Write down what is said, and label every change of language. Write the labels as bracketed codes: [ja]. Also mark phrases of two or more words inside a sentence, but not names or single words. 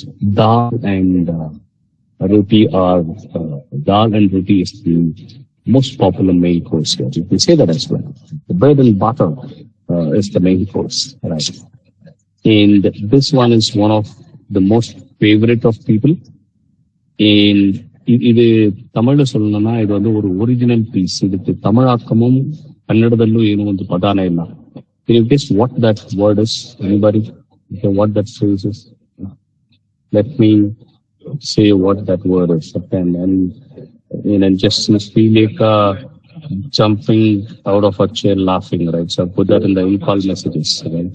[en] Dal and roti are dal and roti is the most popular main course here. You can say that as well. The bread and butter is the main course, right? And this one is one of the most favorite of people. [ta] And இது தமிழ்ல சொல்லணும்னா இது வந்து ஒரு [en] original piece. [ta] இதுக்கு தமிழாக்கமும் [kn] கன்னடದಲ್ಲೂ ಏನೋ ಒಂದು ಪದಾನೇ ಇಲ್ಲ. [en] Can you guess what that word is? Anybody? Okay, what that phrase is? Let me say what that word is. And just feel like jumping out of a chair laughing, right? So put that in the in-call messages, right?